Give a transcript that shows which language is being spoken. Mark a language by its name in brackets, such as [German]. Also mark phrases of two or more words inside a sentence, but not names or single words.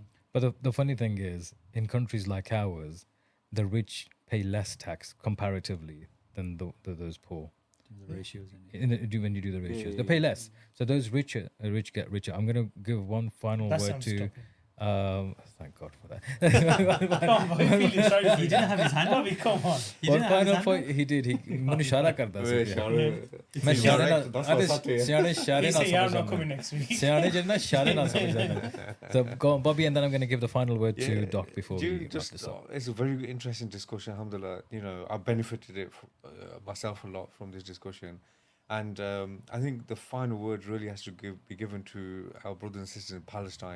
[English] But the funny thing is, in countries like ours, the rich pay less tax comparatively than those poor. The ratios. When you do the ratios, they pay less. So those rich get richer. I'm going to give one final word to... thank God for that. Come on, he didn't have his hand up. Come on. One final point he did. [Punjabi] ਮੈਨੂੰ ਇਸ਼ਾਰਾ ਕਰਦਾ ਸੀ ਮੈਂ ਇਸ਼ਾਰੇ ਨਾਲ [English] coming next week. [Punjabi] ਸਿਆਣੇ ਜਿਹੜੇ ਨਾ ਇਸ਼ਾਰੇ ਨਾਲ ਸਮਝ ਜਾਂਦੇ. [English] So go on, Bobby, and then I'm going to give the final word to Doc before we wrap this up. It's a very interesting discussion, alhamdulillah. You know, I benefited myself a lot from this discussion. And I think the final word really has to be given to our brothers and sisters in Palestine.